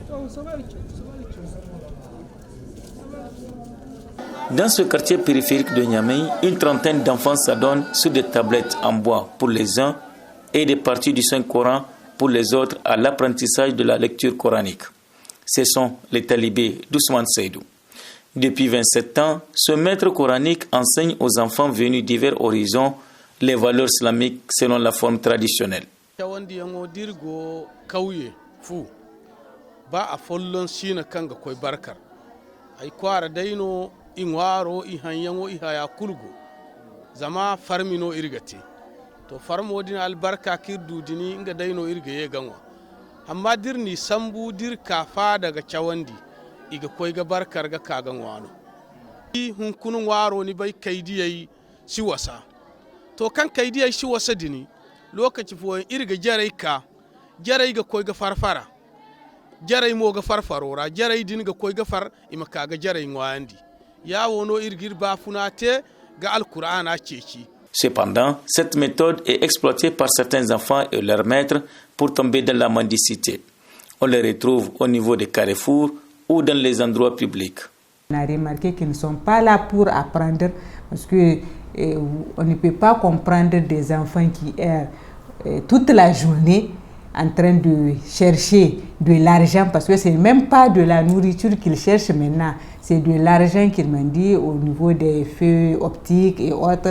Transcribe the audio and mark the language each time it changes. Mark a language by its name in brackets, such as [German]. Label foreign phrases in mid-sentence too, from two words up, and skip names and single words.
[French] Dans ce quartier périphérique de Niamey, une trentaine d'enfants s'adonnent sur des tablettes en bois pour les uns et des parties du Saint-Coran pour les autres à l'apprentissage de la lecture coranique. Ce sont les talibés d'Ousmane Seydou. Depuis 27 ans, ce maître coranique enseigne aux enfants venus divers horizons les valeurs islamiques selon la forme traditionnelle. [Zarma] Zama farmino irgate to farmo din albarka kirdu dini inga dayno irga ye ganwa amma dirni sambu dir kafa daga cawandi iga koy ga barkar ga kagan wano hun kunun waro ni bai kaidiyai shi wasa to kan kaidiyai shi wasa dini lokaci fo irga jarai ga koy ga farfara jarai mo ga farfarora jarai din ga koy ga far ima kaga jarai ngwandi ya wono irgir ba funate. [French] Cependant, cette méthode est exploitée par certains enfants et leurs maîtres pour tomber dans la mendicité. On les retrouve au niveau des carrefours ou dans les endroits publics. On a remarqué qu'ils ne sont pas là pour apprendre parce que on ne peut pas comprendre des enfants qui errent toute la journée en train de chercher de l'argent parce que c'est même pas de la nourriture qu'ils cherchent maintenant, c'est de l'argent qu'ils mendient au niveau des feux optiques et autres.